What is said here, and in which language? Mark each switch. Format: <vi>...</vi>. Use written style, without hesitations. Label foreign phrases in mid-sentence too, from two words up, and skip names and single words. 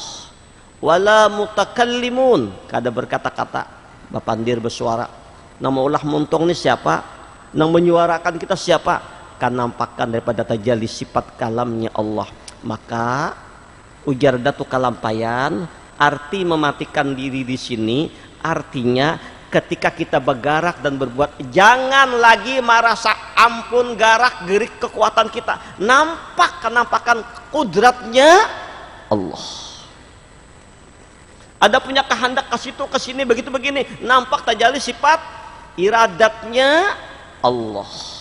<ar>ولا متكلم,</ar> <bjn>kada berkata-kata, bapandir bersuara. Nama ulah muntong ini siapa? Yang menyuarakan kita siapa? Kadampakan daripada tajalli sifat kalamnya Allah.</bjn> <id>Maka ujar datu kalampayan, arti mematikan diri di sini artinya ketika kita bergerak dan berbuat, jangan lagi merasa ampun garak gerik kekuatan kita. Nampak kenampakan kudratnya Allah. Ada punya kehendak ke situ ke sini begitu begini, nampak tajalli sifat iradatnya Allah.</id>